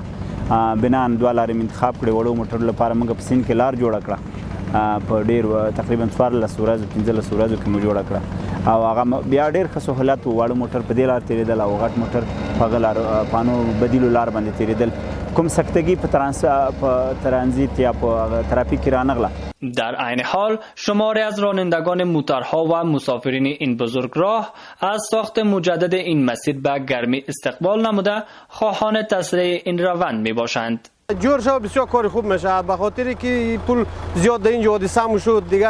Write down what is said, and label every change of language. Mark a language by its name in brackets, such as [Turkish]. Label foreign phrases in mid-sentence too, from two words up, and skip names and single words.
[Pashto] بنا دوه لارې انتخاب کړې وړو موټرو لپاره موږ په سیند کې لار جوړه کړه په ډېر تقریبا 14 ورځو 15 ورځو کې مو جوړه کړه او هغه بیا ډېر ښه سهولت و. واړه موټر په دې لار تېرېدل او غټ موټر په هغه لار پانو بدیلو لار باندې تېرېدل. کوم سختگی په ترانزیت یا په ترافیک کې رانغله. [Persian] در عین حال شماری از رانندگان موترها و مسافرین این بزرگراه از ساخت مجدد این مسیر به گرمی استقبال نموده خواهان تسریع این روند می باشند. جور شو بسیار کار خوب میشه به خاطری که این پل زیاد در اینجا حادثه هم شد دیگه.